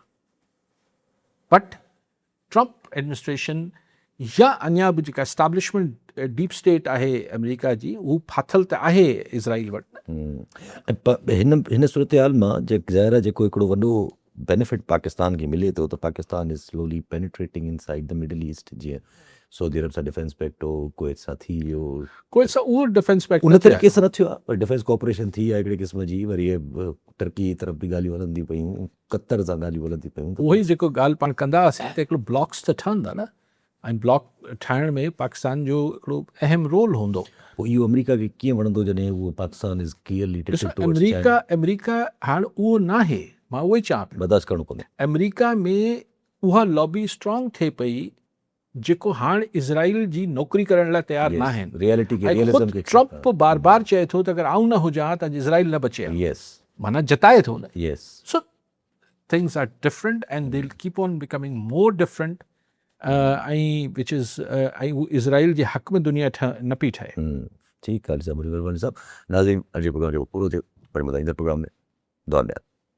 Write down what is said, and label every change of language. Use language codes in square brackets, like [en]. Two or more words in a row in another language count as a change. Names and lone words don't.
[sd] बट ट्रंप एडमिनिस्ट्रेशन या अञा बि जेका [en] establishment deep state [sd] आहे अमेरिका जी, उहो फाथल त आहे इज़राइल वटि। हिन सूरत हाल मां ज़ाहिर आहे जेको हिकिड़ो वॾो बेनिफिट पाकिस्तान खे मिले थो त पाकिस्तान [en] is slowly penetrating inside the Middle East, [sd] जीअं सऊदी अरब सां [en] defense pact [sd] हो, कुवैत सां थी वियो, कोई सा उहो [en] defense pact [sd] उन तरीक़े सां न थियो आहे, पर [en] defense cooperation [sd] थी आहे हिकिड़े क़िस्म जी। वरी इहे टर्की तरफ़ बि ॻाल्हियूं हलंदियूं पयूं, कतर सां ॻाल्हियूं हलंदियूं पयूं, उहो ई जेको ॻाल्हि पाण कंदा हुआसीं त हिकिड़ो ब्लॉक्स त ठहंदा न, ऐं ब्लॉक ठाहिण में पाकिस्तान जो हिकिड़ो अहम रोल हूंदो। पोइ इहो अमेरिका खे कीअं वणंदो जॾहिं उहो पाकिस्तान [en] is clearly [sd] ॾिसो अमेरिका हाणे उहो न आहे, मां उहो ई चवां पियो, बर्दाश्त करिणो पवंदो। अमेरिका में उहा [en] lobby strong [sd] थिए पई जेको हाणे इज़राइल जी नौकरी करण लाइ तयारु न आहिनि। रियलिटी खे, ऐं रियलिज़म ख़ुदि खे ट्रम्प बार बार चए थो त अगरि आऊं न हुजां त इज़राइल न बचे, यस माना जताए थो न। यस [en] So things are different and they'll keep on becoming more different. [sd] ऐं [en] which is [sd] ऐं उहो इज़राइल जे हक़ में दुनिया न पई ठहे। ठीकु आहे साहब, साहब नाज़रीन, अॼु जो प्रोग्राम जो पूरो थियो, पर ॿुधाईंदड़ प्रोग्राम में दुआ में